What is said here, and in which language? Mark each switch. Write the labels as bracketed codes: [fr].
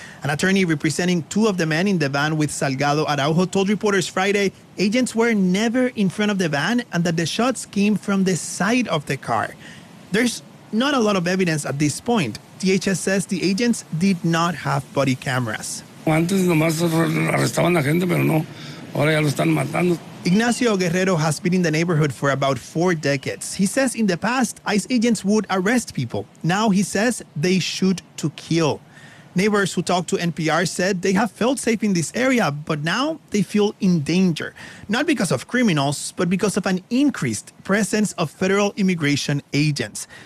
[en] An attorney representing two of the men in the van with Salgado Araujo told reporters Friday agents were never in front of the van and that the shots came from the side of the car. There's not a lot of evidence at this point. DHS says the agents did not have body cameras. [es] Antes nomás arrestaban a gente, pero no. Ahora ya lo están matando. [en] Ignacio Guerrero has been in the neighborhood for about 4 decades. He says in the past, ICE agents would arrest people. Now he says they shoot to kill. Neighbors who talked to NPR said they have felt safe in this area, but now they feel in danger. Not because of criminals, but because of an increased presence of federal immigration agents.